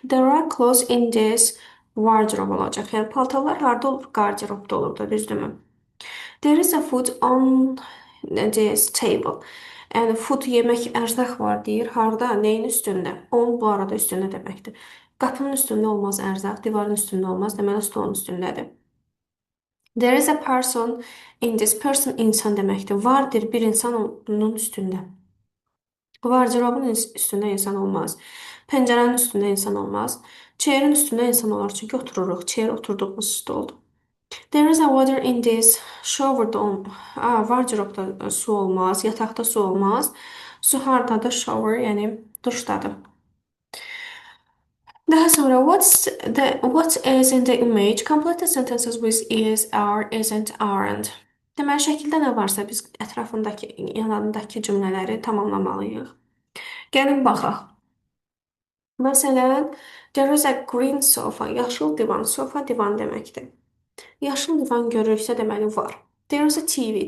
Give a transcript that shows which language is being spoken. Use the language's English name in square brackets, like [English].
[English] There are clothes in this wardrobe [Azerbaijani] olacaq. Yəni, paltarlar harda olur? Qarderobda olur da, düzdürmü? [English] There is a food on Necəyiz? Table. [Azerbaijani] Yəni food yemək, ərzaq var deyir. Harda? Neyin üstündə? On bu arada üstündə deməkdir. Qapının üstündə olmaz ərzaq, divarın üstündə olmaz. Deməli stolun üstündədir. [English] There is a person in this person [Azerbaijani] insan deməkdir. Vardır bir insan onun üstündə. Gardırobun üstündə insan olmaz. Pəncərənin üstündə insan olmaz. Chairin üstündə insan olar çünki otururuq. [English] Chair [Azerbaijani] oturduğumuz stoldur. [English] There is a water in this shower'da wardrobe'da [Azerbaijani] su olmaz, yataqda su olmaz. Su hardadır? Shower, yəni duşdadır. Daha sonra [English] what is in the image? Complete the sentences with is, are, isn't, aren't. [Azerbaijani] Deməli şəkildə nə varsa biz ətrafındakı, yanındakı cümlələri tamamlamalıyıq. Gəlin baxaq. Məsələn, [English] there is a green sofa. [Azerbaijani] Yaşıl divan. Sofa divan deməkdir. Yaşıl divan görürüksə deməli var. [English] There is a TV.